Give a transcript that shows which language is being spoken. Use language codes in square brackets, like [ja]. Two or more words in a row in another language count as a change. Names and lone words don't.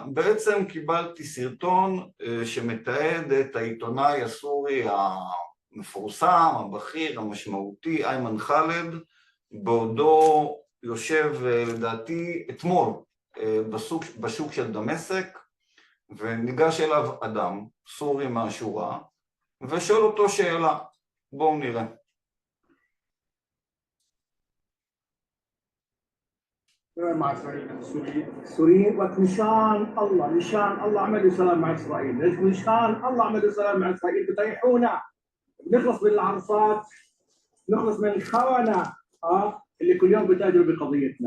[he] בעצם קיבלתי סרטון שמתעד את העיתונאי הסורי המפורסם, הבכיר, המשמעותי, איימן ח'אלד, בעודו יושב לדעתי אתמול בשוק של דמשק, וניגש אליו אדם, סורי מהשורה, ושואל אותו שאלה. בואו נראה. [ar] مع إسرائيل السوريين ومشان الله عملوا سلام مع إسرائيل، ليش مشان الله عملوا سلام مع إسرائيل بطيحونا، بنخلص من العرصات، نخلص من الخونة اللي كل يوم بتاجروا بقضيتنا.